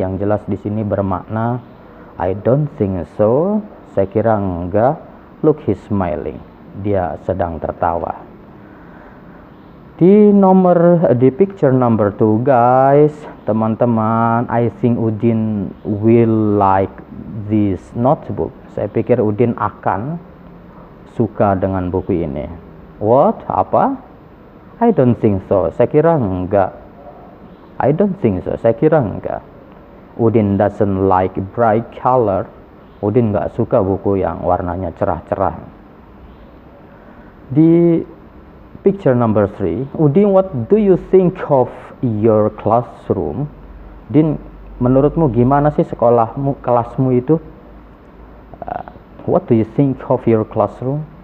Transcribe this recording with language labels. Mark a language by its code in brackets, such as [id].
[id] Yang jelas di sini bermakna [en] I don't think so. [id] Saya kira enggak. [en] Look, he's smiling. [id] Dia sedang tertawa. [en] Di picture number 2, guys, teman-teman, I think Udin will like this notebook. [id] Saya pikir Udin akan suka dengan buku ini. [en] What? [id] Apa? [en] I don't think so. [id] Saya kira enggak. [en] I don't think so. Saya kira enggak. Udin doesn't like bright color. [id] Udin enggak suka buku yang warnanya cerah-cerah. [en] Di picture number 3, Udin, what do you think of your classroom? [id] Din, menurutmu gimana sih sekolahmu, kelasmu itu? [en] What do you think of your classroom?